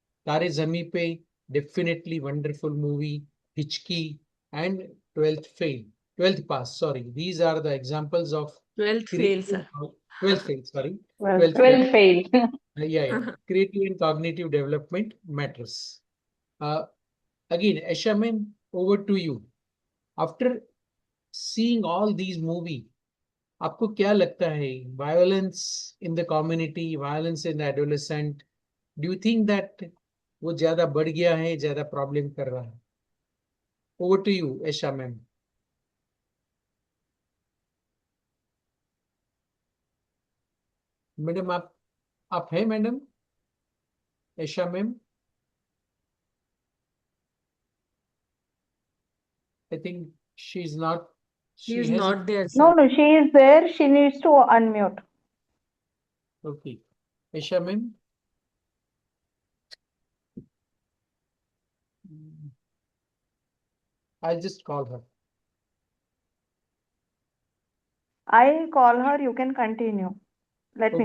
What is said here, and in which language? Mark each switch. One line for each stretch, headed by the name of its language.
English: Tare Zami Pe, definitely wonderful movie. Hichki and 12th fail. 12th pass, sorry. These are the examples of 12th fail, creative, sir. 12th fail, sorry. 12th 12th fail. fail. Yeah. Creative and cognitive development matters. Again, Asha ma'am, over to you. After seeing all these movies,
Hindi: आपको क्या लगता है
English: violence in the community violence in the adolescent do you think that
Hindi: वो ज्यादा बढ़ गया है ज्यादा प्रॉब्लम कर रहा है
English: over to you Aisha ma'am madam
Hindi: आप हैं
English: Madam Aisha ma'am I think she is not She she is has not there, No, sir. no, she is there. She needs to unmute. okay Aisha ma'am I'll just call her. I call her. You can continue. Let me